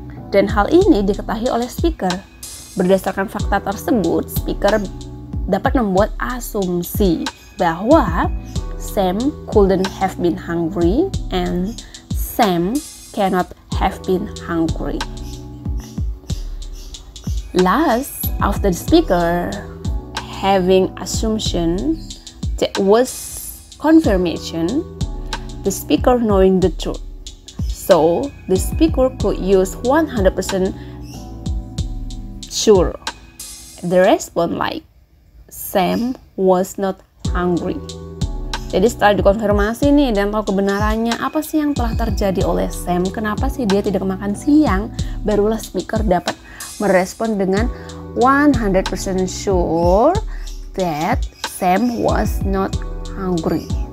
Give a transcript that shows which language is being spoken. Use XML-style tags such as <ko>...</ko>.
<id>Dan hal ini diketahui oleh speaker. Berdasarkan fakta tersebut, speaker dapat membuat asumsi bahwa</id> <en>Sam couldn't have been hungry</en> <id>and Sam cannot have been hungry.</id> <en>Last, after the speaker having assumption that was confirmation, the speaker knowing the truth. So, the speaker could use 100% sure. The response like, Sam was not hungry.</en> <id>Jadi setelah dikonfirmasi nih dan tahu kebenarannya apa sih yang telah terjadi oleh Sam, kenapa sih dia tidak makan siang, barulah speaker dapat merespon dengan</id> <en>100% sure that Sam was not hungry.</en>